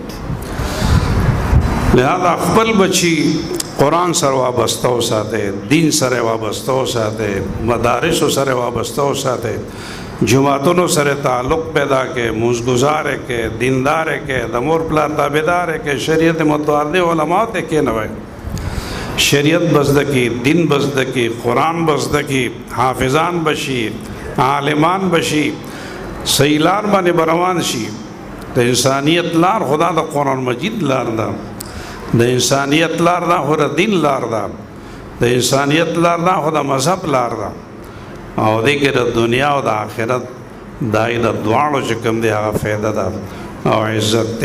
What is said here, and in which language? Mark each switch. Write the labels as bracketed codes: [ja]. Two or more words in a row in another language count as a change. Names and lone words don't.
[ps] لہذا خپل بچي قرآن سره وابسته وساتئ، دین سره وابسته وساتئ، مدارسو سره وابسته وساتئ، جماعتونو سره تعلق پیدا کړئ، مونځګزار کړئ، دیندار کړئ، د مور پلار تابعدار کړئ، شریعت متعارض علماء ته کېنوئ، شریعت بزده کی، دین بزده کی، قرآن بزده کی، حافظان بشي، عالمان بشي، صحیح لار باندې روان شي. د انسانیت لار خدا د قرآن مجید لار ده، د انسانیت لار دا خو د دین لار ده، د انسانیت لار دا خو د مذهب لار ده او دې کې د دنیا او د آخرت دای د دواړو چې کوم دی هغه فایده ده او عزت دی.